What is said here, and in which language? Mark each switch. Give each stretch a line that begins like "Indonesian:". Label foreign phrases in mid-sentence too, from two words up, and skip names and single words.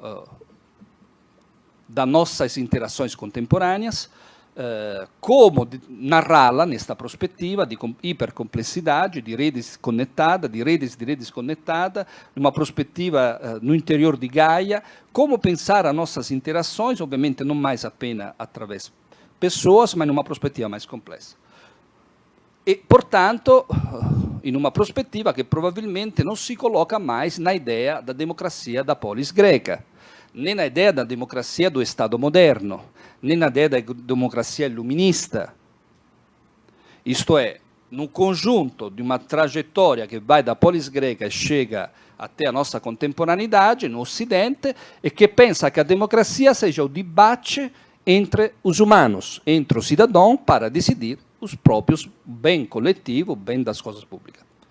Portuguese: das nossas interações contemporâneas, como narrá-la nesta perspectiva de hipercomplexidade, de redes conectadas, de redes conectadas, numa perspectiva no interior de Gaia, como pensar as nossas interações, obviamente não mais apenas através de pessoas, mas numa perspectiva mais complexa. E, portanto, in uma perspectiva
Italian: che probabilmente non si colloca
Portuguese: mais na ideia da democracia da polis greca, nem na ideia da democracia do Estado moderno, nem na ideia da democracia illuminista. Isto é, num conjunto de uma trajetória que vai da polis greca e chega até a nossa contemporaneidade, no Ocidente, e que pensa que a democracia seja o debate entre os humanos, entre o cidadão, para decidir os próprios bem coletivo, bem das coisas públicas.